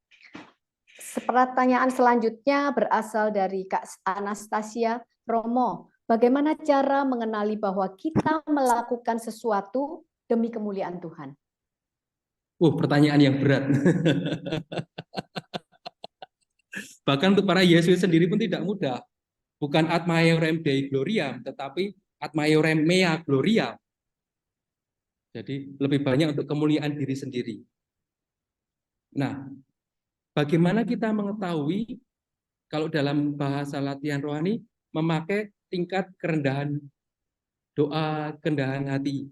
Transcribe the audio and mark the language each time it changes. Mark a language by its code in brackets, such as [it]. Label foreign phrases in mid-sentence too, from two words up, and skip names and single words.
[id] Pertanyaan selanjutnya berasal dari Kak Anastasia. Romo, bagaimana cara mengenali bahwa kita melakukan sesuatu demi kemuliaan Tuhan? Pertanyaan yang berat. Bahkan untuk para Yesus sendiri pun tidak mudah. [la] Bukan ad maiorem Dei gloriam, tetapi ad maiorem mea gloria. [id] Jadi lebih banyak untuk kemuliaan diri sendiri. Nah, bagaimana kita mengetahui kalau dalam bahasa latihan rohani memakai tingkat kerendahan doa kerendahan hati.